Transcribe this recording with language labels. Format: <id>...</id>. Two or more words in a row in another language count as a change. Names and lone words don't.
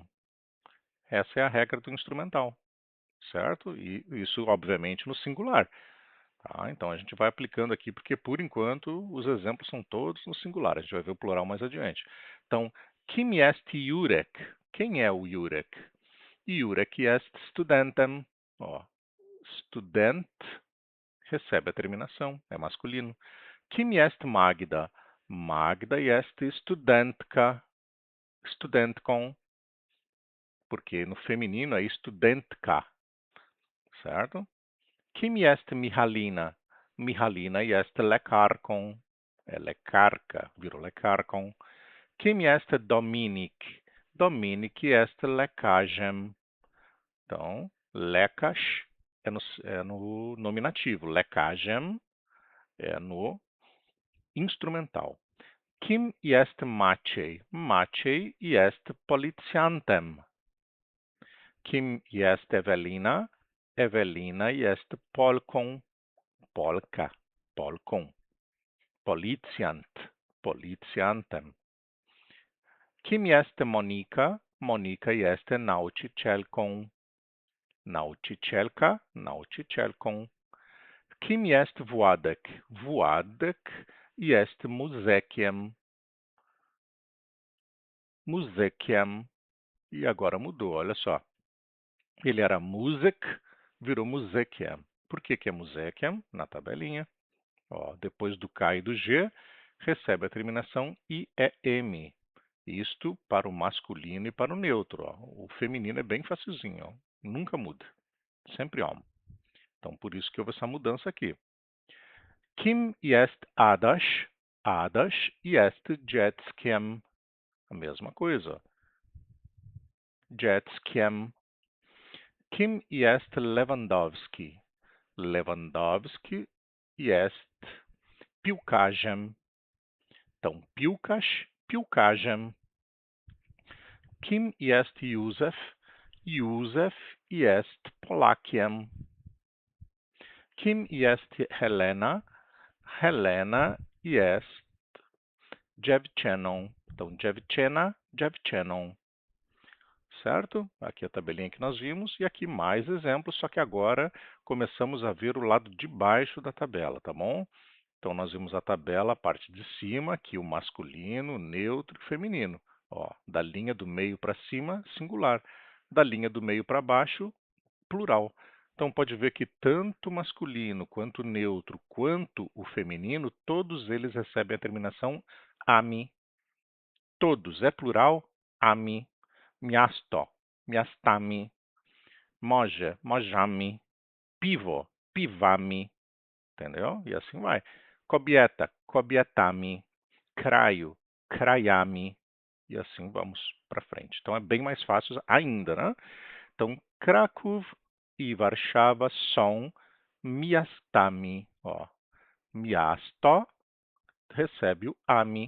<pt>Essa é a regra do instrumental, certo? E isso, obviamente, no singular. Tá? Então, a gente vai aplicando aqui, porque, por enquanto, os exemplos são todos no singular. A gente vai ver o plural mais adiante. Então,</pt> <pl>kim est Jurek?</pl> <pt>Quem é o Jurek?</pt> <pl>Jurek est studentem.</pl> <pt>Ó, student recebe a terminação, é masculino.</pt> <pl>Kim est Magda? Magda est studentka.</pl> <pt>Studentką, porque no feminino é studentka, certo?</pt> <pl>Kim est Mihalina? Mihalina jest lekarką.</pl> <pt>É lekarka, virou lekarką.</pt> <pl>Kim jest Dominik? Dominik jest lekarzem.</pl> <pt>Então, lekarz é no nominativo. Lekarzem é no instrumental.</pt> <pl>Kim jest Maciej? Maciej jest policjantem. Kim jest Ewelina? Ewelina jest Polką. Polka, Polką. Policjant, policjantem. Kim jest Monika? Monika jest nauczycielką. Nauczycielka, nauczycielką. Kim jest Władek? Władek jest muzykiem. Muzykiem.</pl> <pt>E agora mudou, olha só. Ele era músic, virou muzekiem. Por que que é muzekiem? Na tabelinha. Ó, depois do K e do G, recebe a terminação IEM. Isto para o masculino e para o neutro. Ó. O feminino é bem facilzinho, ó. Nunca muda. Sempre homem. Então, por isso que houve essa mudança aqui.</pt> <pl>Kim jest Adaś? Adaś jest dzieckiem.</pl> <pt>A mesma coisa. Dzieckiem.</pt> <pl>Kim jest Lewandowski? Lewandowski jest piłkarzem.</pl> <pt>Então, piłkarz, piłkarzem.</pt> <pl>Kim jest Józef? Józef jest Polakiem. Kim jest Helena? Helena jest dziewczyną.</pl> <pt>Então, dziewczyna, dziewczyną. Certo? Aqui a tabelinha que nós vimos e aqui mais exemplos, só que agora começamos a ver o lado de baixo da tabela, tá bom? Então, nós vimos a tabela, a parte de cima, aqui o masculino, o neutro e o feminino. Ó, da linha do meio para cima, singular. Da linha do meio para baixo, plural. Então, pode ver que tanto o masculino, quanto o neutro, quanto o feminino, todos eles recebem a terminação ami. Todos, é plural,</pt> <pl>ami. Miasto, miastami. Może, możami. Piwo, piwami.</pl> <pt>Entendeu? E assim vai.</pt> <pl>Kobieta, kobietami. Kraio, krajami.</pl> <pt>E assim vamos para frente. Então é bem mais fácil ainda, né? Então, Kraków e Warszawa são miastami. Ó, miasto recebe o ami.</pt>